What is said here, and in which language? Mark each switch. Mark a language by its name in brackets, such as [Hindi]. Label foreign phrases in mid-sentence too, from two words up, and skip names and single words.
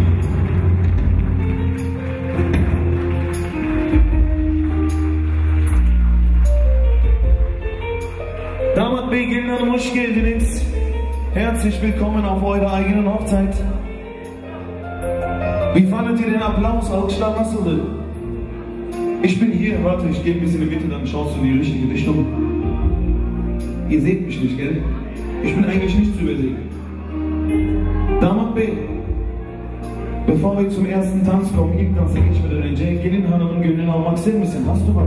[Turkish] Damat Bey, gelin hanım, hoş geldiniz. [German] Herzlich willkommen auf eurer eigenen Hochzeit. Wie fandet ihr den Applaus? [Turkish] Alkışlar nasıldı? [German] Ich bin hier, warte, ich gehe ein bisschen in die Mitte, dann schaust du in die richtige Richtung. Ihr seht mich nicht, gell? Ich bin eigentlich nicht zu übersehen. [Turkish] Damat Bey, [German] bevor wir zum ersten Tanz kommen, [Turkish] ilk dansa geçmeden önce gelin hanımın gönlünü almak ister misin? [German] Hast du was?